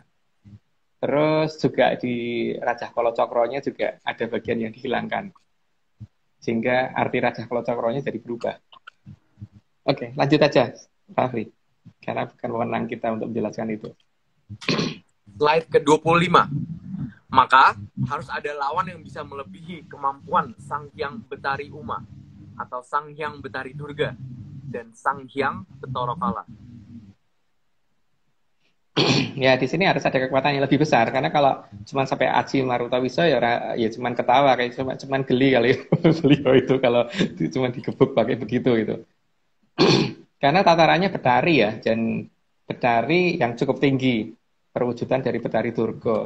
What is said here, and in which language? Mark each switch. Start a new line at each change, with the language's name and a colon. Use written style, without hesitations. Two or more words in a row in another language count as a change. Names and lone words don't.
Indonesian: Terus juga di Rajah Kolo Cokronya juga ada bagian yang dihilangkan, sehingga arti Rajah Kolo Cokronya jadi berubah. Oke, lanjut aja, Raffi. Karena bukan wewenang kita untuk menjelaskan itu. Slide ke-25. Maka harus ada lawan yang bisa melebihi kemampuan Sang Hyang Betari Uma atau Sang Hyang Betari Durga dan Sang Hyang Betara Kala. Ya, di sini harus ada kekuatan yang lebih besar, karena kalau cuma sampai Aji Marutawisa ya cuma ketawa, kayak cuma geli kali beliau itu kalau cuma digebuk pakai begitu itu. Karena tatarannya Betari ya, dan Betari yang cukup tinggi perwujudan dari Betari Durga.